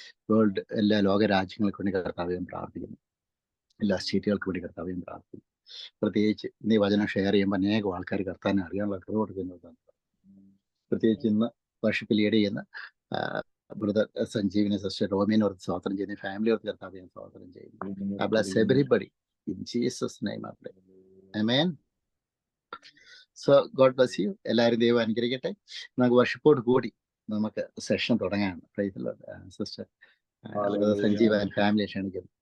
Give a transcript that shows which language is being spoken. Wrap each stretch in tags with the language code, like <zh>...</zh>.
<ml>World എല്ലാ ലോക രാജ്യങ്ങൾക്ക് വേണ്ടി കർത്താവ് ഞാൻ പ്രാർത്ഥിക്കുന്നു. എല്ലാ സ്റ്റേറ്റുകൾക്ക് വേണ്ടി കർത്താവ് ഞാൻ പ്രാർത്ഥിക്കുന്നു. പ്രത്യേകിച്ച് ഇന്ന് ഈ വചനം ഷെയർ ചെയ്യുമ്പോൾ അനേകം ആൾക്കാർ കർത്താവിനെ അറിയാനുള്ള കൃപ കൊടുക്കുന്നത്. പ്രത്യേകിച്ച് ഇന്ന് വർഷിപ്പ് ലീഡ് ചെയ്യുന്ന ബ്രദർ സഞ്ജീവിനെ സിസ്റ്റർ റോമിനെ ഓർത്ത് സ്വാതന്ത്ര്യം ചെയ്യുന്ന ഫാമിലി ഓർത്ത് കർത്താവ് ഞാൻ സ്വാതന്ത്ര്യം ചെയ്യുന്നു.</ml> <en>I bless everybody in Jesus name I pray. Amen. So God bless you.</en> <ml>എല്ലാവരും ദൈവം അനുഗ്രഹിക്കട്ടെ. നമുക്ക് വർഷിപ്പോട് കൂടി നമുക്ക് session തുടങ്ങാണ്.</ml> <en>Praise the lord.</en> <ml>Sister Sanjeev</ml> <en>and family</en> <ml>ക്ഷണിക്കുന്നു.</ml>